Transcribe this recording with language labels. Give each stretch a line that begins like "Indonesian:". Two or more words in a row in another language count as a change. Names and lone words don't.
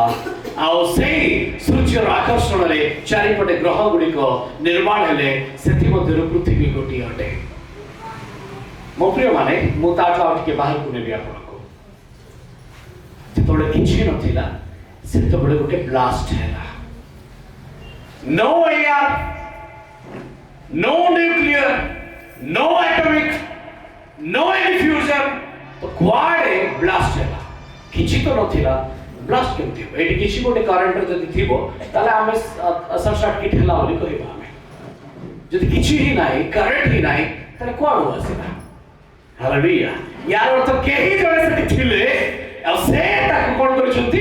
Odia: ଆଉ ସେଇ ସୂର୍ଯ୍ୟର ଆକର୍ଷଣରେ ଚାରିପଟେ ଗ୍ରହ ଗୁଡ଼ିକ ନିର୍ମାଣ ହେଲେ, ସେଥିମଧ୍ୟରୁ ପୃଥିବୀ ଗୋଟିଏ ଅଟେ। ମୋ ପ୍ରିୟମାନେ, ମୁଁ ତାଠୁ ଆଉ ଟିକେ ବାହାରକୁ ନେବି ଆପଣଙ୍କୁ। ଯେତେବେଳେ କିଛି ନଥିଲା, ସେତେବେଳେ ଗୋଟେ ବ୍ଲାଷ୍ଟ ହେଲା।
English: No air, no nuclear, no atomic, no any fusion,
Odia: ତ କୁଆଡ଼େ ବ୍ଲାଷ୍ଟ ହେଲା? କିଛି ତ ନଥିଲା, ବ୍ଲାଷ୍ଟ କେମିତି ହେବ? ଏଠି କିଛି ଗୋଟେ କରେଣ୍ଟ ଯଦି ଥିବ, ତାହେଲେ ଆମେ
English: short circuit
Odia: ହେଲା ବୋଲି କହିବା। ଆମେ ଯଦି କିଛି ହିଁ ନାହିଁ, କରେଣ୍ଟ ହିଁ ନାହିଁ, ତାହେଲେ କୁଆଡ଼ୁ ଆସିଲା? ହାଲେଲୁୟା। ୟାର ଅର୍ଥ କେହି ଜଣେ ସେଠି ଥିଲେ, ଆଉ ସେ ତାକୁ କ'ଣ କରିଛନ୍ତି?